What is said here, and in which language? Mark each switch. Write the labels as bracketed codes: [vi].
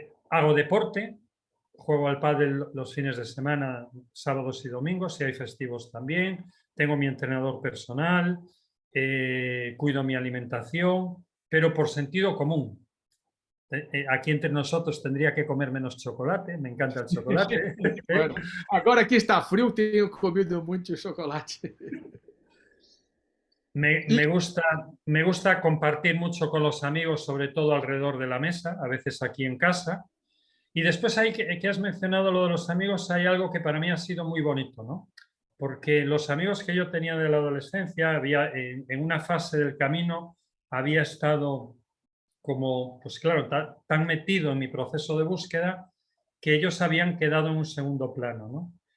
[es] Hago deporte, juego al pádel los fines de semana, sábados y domingos, si hay festivos también, tengo mi entrenador personal, cuido mi alimentación, pero por sentido común. Aquí entre nosotros tendría que comer menos chocolate, me encanta el chocolate. [pt] Bueno, agora aqui está frio, tenho comido muito chocolate. [es] Me gusta compartir mucho con los amigos, sobre todo alrededor de la mesa, a veces aquí en casa. Y después hay que has mencionado lo de los amigos, hay algo que para mí ha sido muy bonito, ¿no? Porque los amigos que yo tenía de la adolescencia, había en una fase del camino, había estado como, pues claro, tan metido en mi proceso de búsqueda que ellos habían quedado en un segundo plano, ¿no?